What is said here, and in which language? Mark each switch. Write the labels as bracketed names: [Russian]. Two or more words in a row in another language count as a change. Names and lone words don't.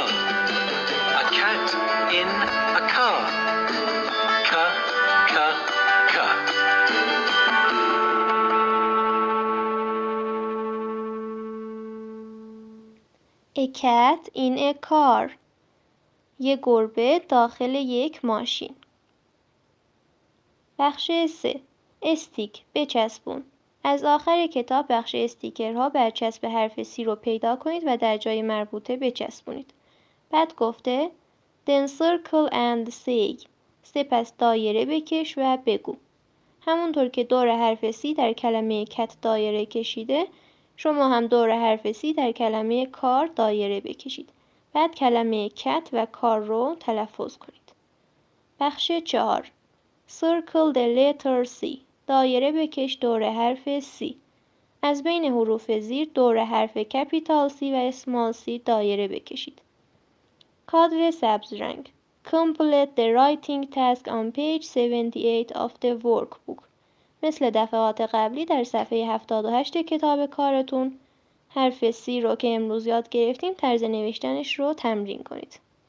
[English] A cat in a car. K, k, k. A cat in a car. [Persian] یه گربه داخل یک ماشین. بخش 3 استیک بچسبون. از آخر کتاب بخش استیکرها برچسب حرف C رو پیدا کنید و در جای مربوطه بچسبونید. بعد گفته [English] Then circle and say. [Persian] سپس دایره بکش و بگو. همونطور که دور حرف C در کلمه کت دایره کشیده، شما هم دور حرف C در کلمه کار دایره بکشید. بعد کلمه کت و کار رو تلفظ کنید. [English] بخش 4 Circle the letter C. [Persian] دایره بکش دور حرف C. از بین حروف زیر دور حرف کپیتال C و اسمال C دایره بکشید. کادر سبز رنگ. [English] Complete the writing task on page 78 of the workbook. [Persian] مثل دفعات قبلی در صفحه 78 کتاب کارتون حرف C رو که امروز یاد گرفتیم طرز نوشتنش رو تمرین کنید.